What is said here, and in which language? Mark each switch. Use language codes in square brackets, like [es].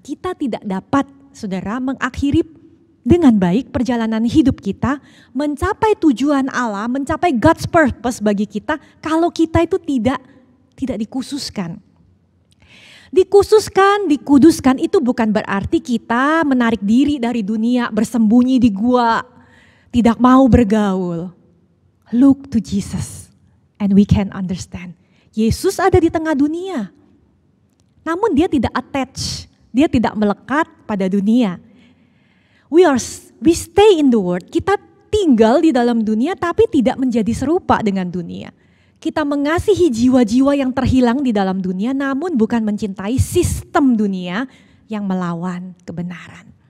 [id] Kita tidak dapat, saudara, mengakhiri dengan baik perjalanan hidup kita, mencapai tujuan Allah, mencapai [en] God's purpose [id] bagi kita, kalau kita itu tidak dikhususkan. Dikhususkan, dikuduskan itu bukan berarti kita menarik diri dari dunia, bersembunyi di gua, tidak mau bergaul. [en] Look to Jesus and we can understand. [id] Yesus ada di tengah dunia, namun dia tidak attach, dia tidak melekat pada dunia. [en] We stay in the world, [id] kita tinggal di dalam dunia tapi tidak menjadi serupa dengan dunia. Kita mengasihi jiwa-jiwa yang terhilang di dalam dunia namun bukan mencintai sistem dunia yang melawan kebenaran.